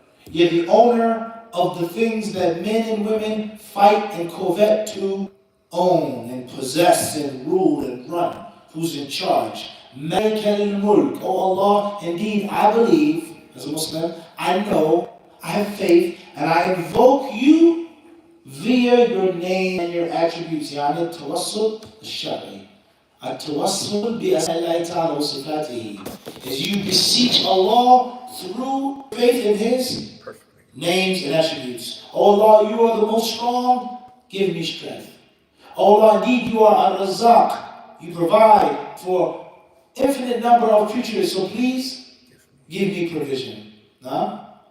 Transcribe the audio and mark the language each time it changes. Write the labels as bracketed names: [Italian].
[English] You're the owner of the things that men and women fight and covet to own and possess and rule and run. Who's in charge? Malik al-Mulk. Oh Allah, indeed I believe, as a Muslim, I know, I have faith, and I invoke you via your name and your attributes. [Arabic] يعني التوسل الشرعي. التوسل بأسماء الله تعالى وصفاته. [English] As you beseech Allah through faith in His names and attributes. Oh Allah, you are the most strong, give me strength. Oh Allah, indeed you are Ar-Razzaq. You provide for infinite number of creatures, so please give me provision. Nah?